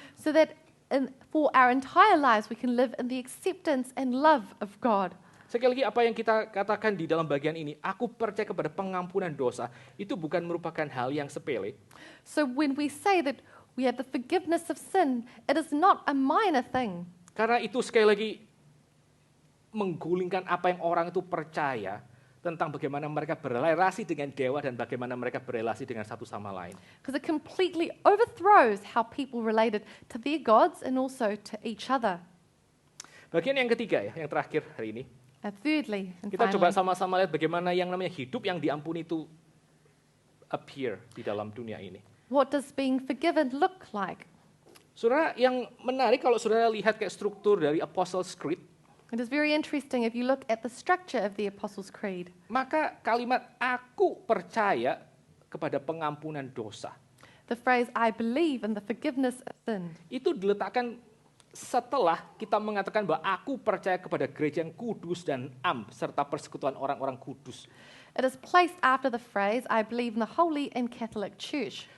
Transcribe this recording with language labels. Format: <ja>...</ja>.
<en>So that for our entire lives we can live in the acceptance and love of God.</en> <id>Sekali lagi apa yang kita katakan di dalam bagian ini, aku percaya kepada pengampunan dosa, itu bukan merupakan hal yang sepele.</id> <en>So when we say that we have the forgiveness of sin, it is not a minor thing.</en> <id>Karena itu sekali lagi menggulingkan apa yang orang itu percaya tentang bagaimana mereka berrelasi dengan dewa dan bagaimana mereka berrelasi dengan satu sama lain.</id> <en>Because it completely overthrows how people related to their gods and also to each other.</en> <id>Bagian yang ketiga ya, yang terakhir hari ini.</id> <en>Thirdly, and</en> <id>Kita coba</id> <en>finally,</en> <id>sama-sama lihat bagaimana yang namanya hidup yang diampuni itu appear di dalam dunia ini.</id> <en>what does being forgiven look like?</en> <id>Saudara, yang menarik kalau saudara lihat kayak struktur dari Apostles' Creed,</id> <en>It is very interesting if you look at the structure of the Apostles' Creed.</en> <id>Maka kalimat aku percaya kepada pengampunan dosa</id> <en>The phrase, I believe in the forgiveness of sin,</en> <id>itu diletakkan setelah kita mengatakan bahwa aku percaya kepada gereja yang kudus dan am serta persekutuan orang-orang kudus.</id> <en>it is placed after the phrase, I believe in the Holy and Catholic Church.</en>